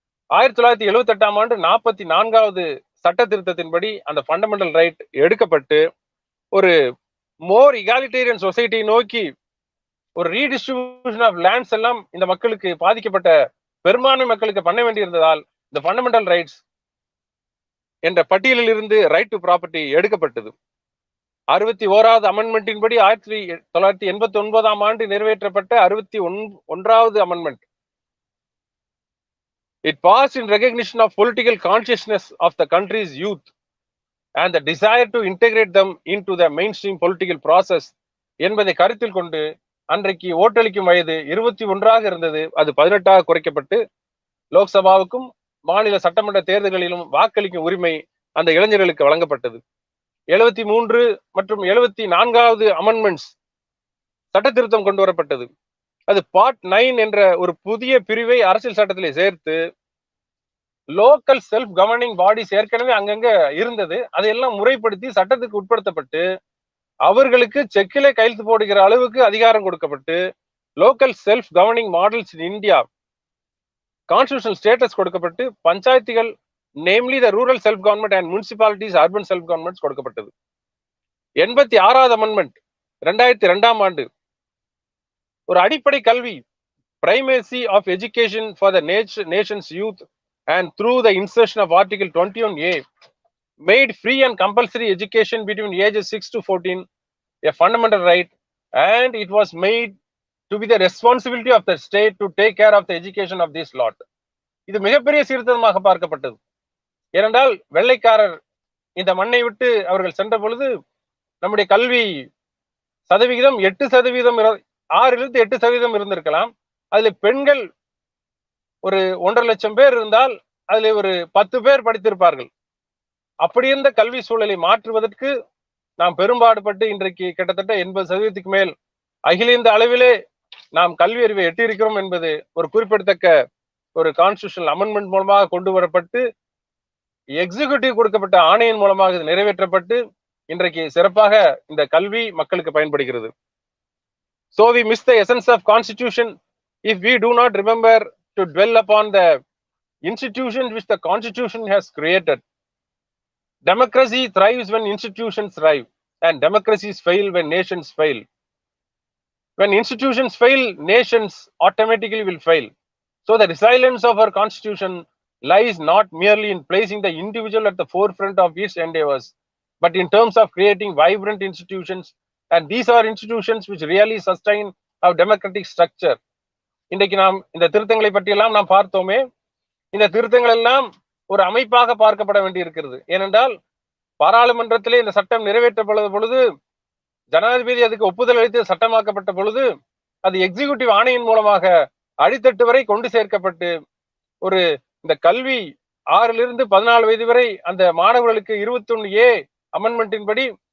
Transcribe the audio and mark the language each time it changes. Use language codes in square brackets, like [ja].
[ta] 1978ஆம் ஆண்டு 44வது சட்ட திருத்தத்தின்படி அந்த ஃபண்டமெண்டல் ரைட் எடுக்கப்பட்டு ஒரு [en] more egalitarian society [ta] நோக்கி ஒரு [en] redistribution of lands [ta] எல்லாம் இந்த மக்களுக்கு, பாதிக்கப்பட்ட பெரும்பான்மை மக்களுக்கு பண்ண வேண்டியிருந்ததால் இந்த ஃபண்டமெண்டல் ரைட்ஸ் என்ற பட்டியலில் இருந்து [en] right to property [ta] எடுக்கப்பட்டது. 61வது அமெண்ட்மெண்டின் படி 1989ஆம் ஆண்டு நிறைவேற்றப்பட்ட 61வது amendment [en] It passed in recognition of political consciousness of the country's youth and the desire to integrate them into the mainstream political process [ta] என்பதை கருத்தில் கொண்டு அன்றைக்கு ஓட்டளிக்கும் வயது 21 இருந்தது. அது 18 குறைக்கப்பட்டு லோக்சபாவுக்கும் மாநில சட்டமன்ற தேர்தல்களிலும் வாக்களிக்கும் உரிமை அந்த இளைஞர்களுக்கு வழங்கப்பட்டது. 73 மற்றும் 74வது அமெண்ட்மெண்ட்ஸ் சட்ட திருத்தம் கொண்டு வரப்பட்டது. அது பார்ட் 9 என்ற ஒரு புதிய பிரிவை அரசியல் சட்டத்திலே சேர்த்து [en] local self governing bodies [ta] ஏற்கனவே அங்கங்க இருந்தது, அதையெல்லாம் முறைப்படுத்தி சட்டத்துக்கு உட்படுத்தப்பட்டு அவர்களுக்கு செக்கிலே கையெழுத்து போடுகிற அளவுக்கு அதிகாரம் கொடுக்கப்பட்டு [en] local self governing models in India constitutional status [ta] கொடுக்கப்பட்டு பஞ்சாயத்துகள் [en] namely the rural self government and municipalities urban self governments [ta] கொடுக்கப்பட்டது. 86வது அமெண்ட்மெண்ட் 2002ஆம் ஆண்டு ஒரு அடிப்படை கல்வி [en] primacy of education for the nation's youth and through the insertion of article 21A made free and compulsory education between ages 6 to 14 a fundamental right, and it was made to be the responsibility of the state to take care of the education of this lot. [ta] இது மிகப்பெரிய சீர்திருத்தமாக பார்க்கப்பட்டது. ஏனென்றால் வெள்ளைக்காரர் இந்த மண்ணை விட்டு அவர்கள் சென்ற பொழுது நம்முடைய கல்வி சதவிகிதம் 8%, 6லிருந்து 8% இருந்திருக்கலாம். அதுல பெண்கள் ஒரு 1.5 லட்சம் பேர் இருந்தால் அதுல ஒரு 10 பேர் படித்திருப்பார்கள். அப்படி இருந்த கல்வி சூழலை மாற்றுவதற்கு நாம் பெரும்பாடுபட்டு இன்றைக்கு கிட்டத்தட்ட 80% மேல் அகில இந்த அளவிலே நாம் கல்வி அறிவை எட்டியிருக்கிறோம் என்பது ஒரு குறிப்பிடத்தக்க ஒரு கான்ஸ்டிடியூஷனல் அமெண்ட்மெண்ட் மூலமாக கொண்டு வரப்பட்டு எக்ஸிகியூட்டிவ் கொடுக்கப்பட்ட ஆணையின் மூலமாக இது நிறைவேற்றப்பட்டு இன்றைக்கு சிறப்பாக இந்த கல்வி மக்களுக்கு பயன்படுகிறது. [en] So we miss the essence of constitution if we do not remember to dwell upon the institutions which the constitution has created. Democracy thrives when institutions thrive, and democracies fail when nations fail. When institutions fail, nations automatically will fail. So the resilience of our constitution lies not merely in placing the individual at the forefront of its endeavors, but in terms of creating vibrant institutions, and these are institutions which really sustain our democratic structure. [ta] இன்றைக்கு நாம் இந்த திருத்தங்களை பற்றியெல்லாம் நாம் பார்த்தோமே, இந்த திருத்தங்கள் எல்லாம் ஒரு அமைப்பாக பார்க்கப்பட வேண்டி இருக்கிறது. ஏனென்றால் பாராளுமன்றத்திலே இந்த சட்டம் நிறைவேற்றப்பட்ட பொழுது, ஜனாதிபதி அதுக்கு ஒப்புதல் அளித்து சட்டமாக்கப்பட்ட பொழுது, அது எக்ஸிகியூட்டிவ் ஆணையின் மூலமாக அடித்தட்டு வரை கொண்டு சேர்க்கப்பட்டு ஒரு இந்த கல்வி 6லிருந்து 14 வயது வரை அந்த மாணவர்களுக்கு 21A அமெண்ட்மெண்டின் படி